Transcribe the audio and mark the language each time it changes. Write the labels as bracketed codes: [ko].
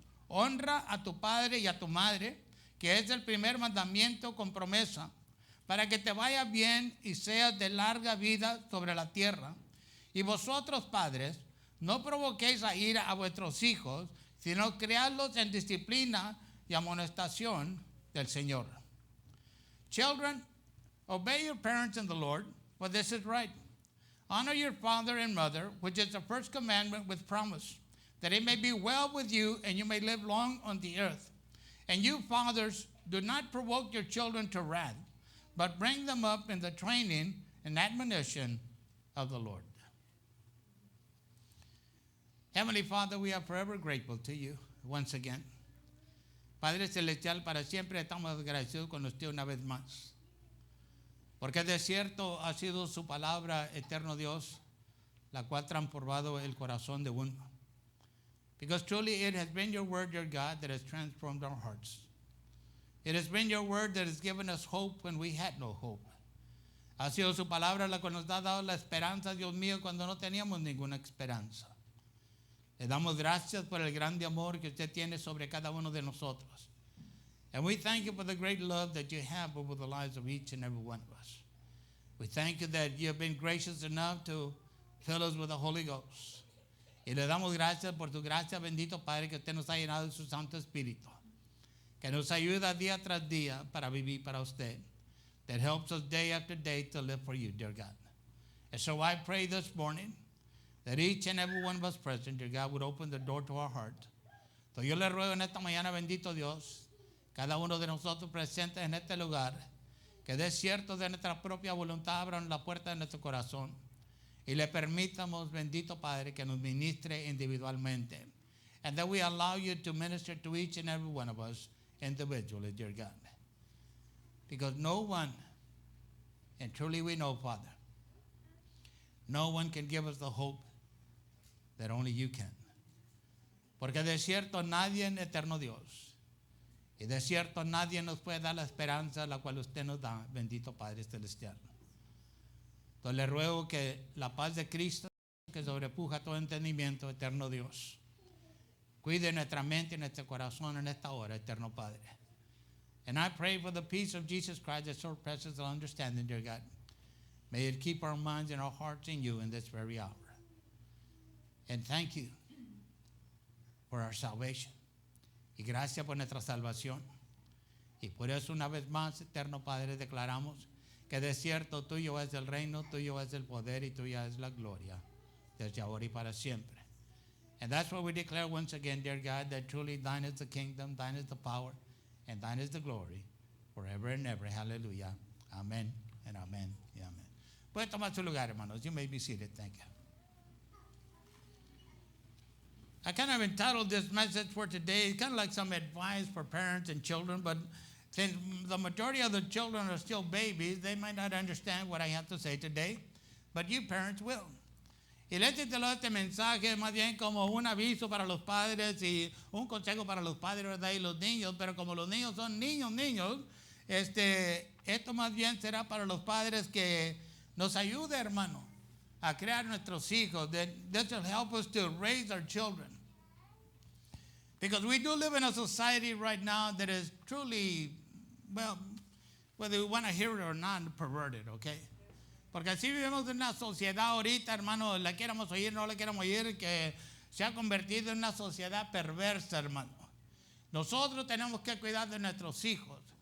[es] Honra a tu padre y a tu madre, que es el primer mandamiento con promesa, para que te vaya bien y seas de larga vida sobre la tierra. Y vosotros, padres, no provoquéis a ira a vuestros hijos, sino criadlos en disciplina y amonestación del Señor. [en] Children, obey your parents in the Lord, for this is right. Honor your father and mother, which is the first commandment with promise, that it may be well with you and you may live long on the earth. And you, fathers, do not provoke your children to wrath, but bring them up in the training and admonition of the Lord. Heavenly Father, we are forever grateful to you once again. [es] Padre Celestial, para siempre estamos agradecidos con usted una vez más. Porque de cierto ha sido su palabra, eterno Dios, la cual ha transformado el corazón de uno. [en] Because truly it has been your word, your God, that has transformed our hearts. It has been your word that has given us hope when we had no hope. [es] Ha sido su palabra la que nos ha dado la esperanza, Dios mío, cuando no teníamos ninguna esperanza. Le damos gracias por el grande amor que usted tiene sobre cada uno de nosotros. [en] And we thank you for the great love that you have over the lives of each and every one of us. We thank you that you have been gracious enough to fill us with the Holy Ghost. [es] Y le damos gracias por tu gracia, bendito Padre, que usted nos ha llenado de su Santo Espíritu, que nos ayuda día tras día para vivir para usted. [en] That helps us day after day to live for you, dear God. And so I pray this morning that each and every one of us present, dear God, would open the door to our heart. [es] So yo le ruego en esta mañana, bendito Dios, cada uno de nosotros presentes en este lugar, que de cierto de nuestra propia voluntad abran la puerta de nuestro corazón y le permitamos, bendito Padre, que nos ministre individualmente. [en] And that we allow you to minister to each and every one of us individually, dear God. Because no one, and truly we know, Father, no one can give us the hope that only you can. [es] Porque de cierto nadie en eterno Dios, y de cierto nadie nos puede dar la esperanza la cual usted nos da, bendito Padre Celestial. Entonces le ruego que la paz de Cristo, que sobrepuja todo entendimiento, eterno Dios, cuide nuestra mente y nuestro corazón en esta hora, eterno Padre. [en] And I pray for the peace of Jesus Christ that surpasses all understanding, dear God. May it keep our minds and our hearts in you in this very hour. And thank you for our salvation. [es] Y gracias por nuestra salvación. Y por eso una vez más, eterno Padre, declaramos que de cierto tuyo es el reino, tuyo es el poder y tuya es la gloria, desde ahora y para siempre. [en] And that's what we declare once again, dear God, that truly thine is the kingdom, thine is the power, and thine is the glory, forever and ever. Hallelujah. Amen and amen [es] y amen. Pueden tomar su lugar, hermanos. [en] You may be seated. Thank you. I kind of entitled this message for today, it's kind of like some advice for parents and children, but since the majority of the children are still babies, they might not understand what I have to say today, but you parents will. [es] Y le he titulado este mensaje más bien como un aviso para los padres y un consejo para los padres, ¿verdad? Y los niños, pero como los niños son niños, esto más bien será para los padres que nos ayude, hermano, a crear nuestros hijos. [en] That will help us to raise our children. Because we do live in a society right now that is truly, well, whether we want to hear it or not, perverted, okay? [es] Porque así vivimos en una sociedad ahorita, hermano, la queramos oír, no la queramos oír, que se ha convertido en una sociedad perversa, hermano. Nosotros tenemos que cuidar de nuestros hijos.